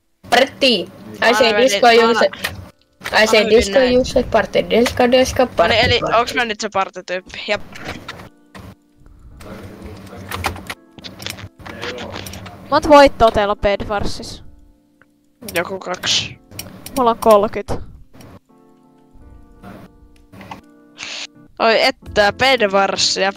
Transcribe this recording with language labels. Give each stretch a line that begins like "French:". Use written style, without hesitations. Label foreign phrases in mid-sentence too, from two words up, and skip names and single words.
English: Party! I say disco use party. Disco party.
Finnish: Eli onks mä nyt se partityyppi? Jep. Monta voittoa teillä on Bedwarsissa? Joku 2. Mulla on 30. Oi että, Bedwarsia.